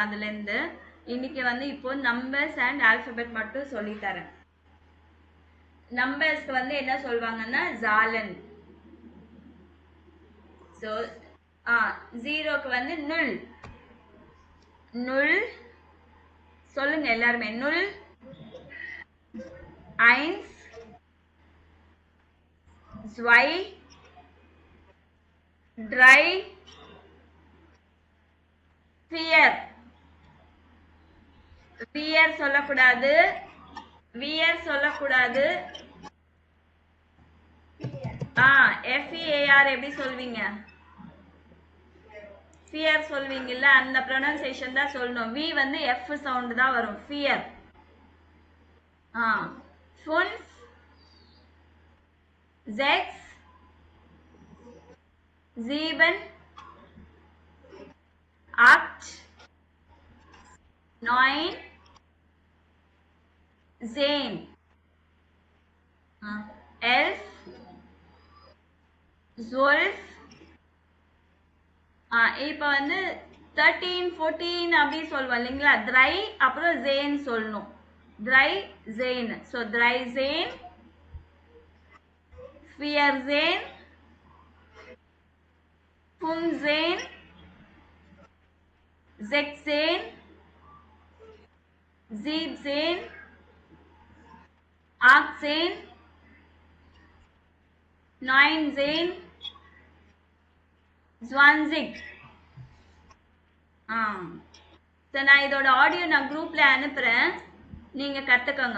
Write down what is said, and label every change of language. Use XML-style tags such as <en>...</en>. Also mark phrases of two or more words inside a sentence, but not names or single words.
<ta>அதுலேருந்து இன்னைக்கு வந்து இப்போ</ta> <en>numbers and alphabet</en> <ta>மட்டும் சொல்லி தரேன். நம்பர்ஸ்க்கு வந்து என்ன சொல்லுவாங்கன்னா ஜாலன். ஸோ ஜீரோக்கு வந்து நுல். நுல் சொல்லுங்க எல்லாருமே.</ta> <de>நுல், eins, zwei, drei, vier.</de> <ta>vier சொல்லக்கூடாது, வியர் சொல்லக்கூடாது. FEAR எப்படி சொல்வீங்க? ஃபியர் சொல்வீங்கல்ல, அந்த ப்ரொனன்சியேஷன் தான் சொல்லணும். வி வந்து எஃப் சவுண்ட் தான் வரும். ஃபியர்.</ta> <de>fünf, sechs, sieben, acht, neun, zehn, 11, 12.</de> <ta>இப்போ வந்து 13, 14 அப்படி சொல்லுவோம் இல்லைங்களா? த்ரை அப்புறம் ஜேன் சொல்லணும்.</ta> <de>dreizehn. So dreizehn, vierzehn, fünfzehn, sechs zehn, sieben zehn, 18, 19, 20.</de> <ta>சரி, நான் இதோட ஆடியோ நான் குரூப்ல அனுப்புறேன், நீங்க கத்துக்கோங்க.</ta>